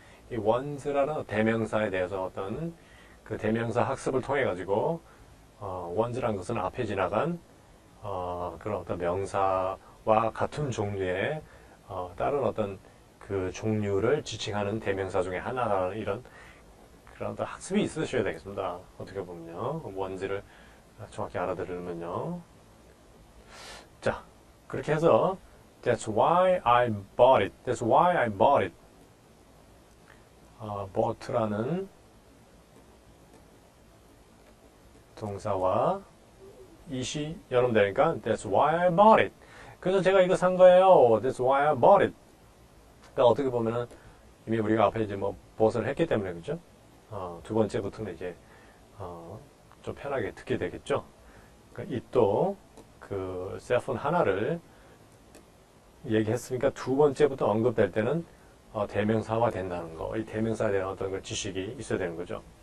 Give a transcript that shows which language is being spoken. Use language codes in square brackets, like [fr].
[ko] 이 ones라는 대명사에 대해서 어떤 그 대명사 학습을 통해 가지고 ones라는 것은 앞에 지나간 그런 어떤 명사와 같은 종류의 다른 어떤 그 종류를 지칭하는 대명사 중에 하나라는 이런 그런 어떤 학습이 있으셔야 되겠습니다. 어떻게 보면요. ones를 정확히 알아들으면요. 자, 그렇게 해서 [en] That's why I bought it. [ko] bought라는 동사와 it이 연음되니까 [en] That's why I bought it. [ko] 그래서 제가 이거 산 거예요. [en] That's why I bought it. [ko] 그러니까 어떻게 보면은 이미 우리가 앞에 이제 뭐 bought을 했기 때문에 그죠? 두 번째부터는 이제 좀 편하게 듣게 되겠죠. 그러니까 it도 그 셀폰 하나를 얘기했으니까 두 번째부터 언급될 때는 대명사화 된다는 거. 이 대명사에 대한 어떤 그 지식이 있어야 되는 거죠.